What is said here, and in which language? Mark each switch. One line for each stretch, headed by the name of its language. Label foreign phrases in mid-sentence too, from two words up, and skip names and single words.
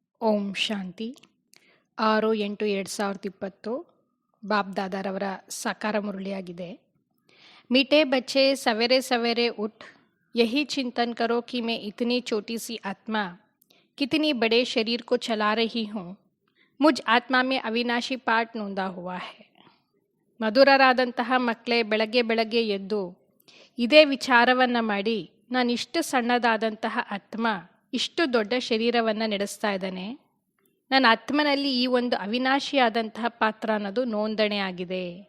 Kannada: ಓಂ ಶಾಂತಿ 6-8-2020 ಬಾಪ್ ದಾದಾರವರ ಸಾಕಾರ ಮುರಳಿಯಾಗಿದೆ.
Hindi: मीठे बच्चे सवेरे सवेरे उठ यही चिंतन करो कि मैं इतनी छोटी सी आत्मा कितनी बड़े शरीर को चला रही हूँ. मुझ आत्मा में अविनाशी पाठ नोंदा हुआ है.
Kannada: ಮಧುರರಾದಂತಹ ಮಕ್ಕಳೇ, ಬೆಳಗ್ಗೆ ಬೆಳಗ್ಗೆ ಎದ್ದು ಇದೇ ವಿಚಾರವನ್ನು ಮಾಡಿ, ನಾನಿಷ್ಟು ಸಣ್ಣದಾದಂತಹ ಆತ್ಮ ಇಷ್ಟು ದೊಡ್ಡ ಶರೀರವನ್ನು ನಡೆಸ್ತಾ ಇದ್ದಾನೆ. ನನ್ನ ಆತ್ಮನಲ್ಲಿ ಈ ಒಂದು ಅವಿನಾಶಿಯಾದಂತಹ ಪಾತ್ರ ಅನ್ನೋದು ನೋಂದಣಿ ಆಗಿದೆ.